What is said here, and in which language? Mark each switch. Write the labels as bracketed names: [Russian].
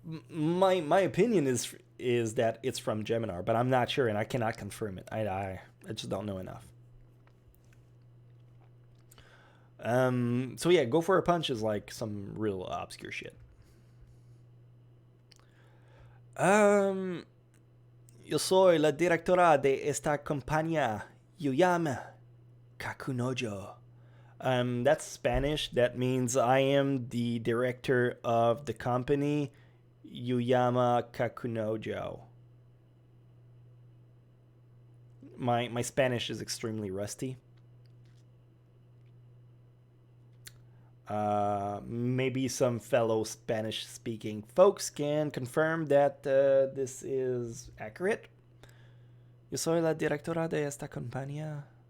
[English] My opinion is that it's from Geminar, but I'm not sure, and I cannot confirm it. I just don't know enough. So yeah, Go for a Punch is like some real obscure shit. [Spanish] Um, yo soy la directora de esta compañía. [English] Yuyama Kakunojo. That's Spanish. That means I am the director of the company Yuyama Kakunojo. My Spanish is extremely rusty. Maybe some fellow Spanish speaking folks can confirm that this is accurate. [Spanish] Yo soy la directora de esta compañía.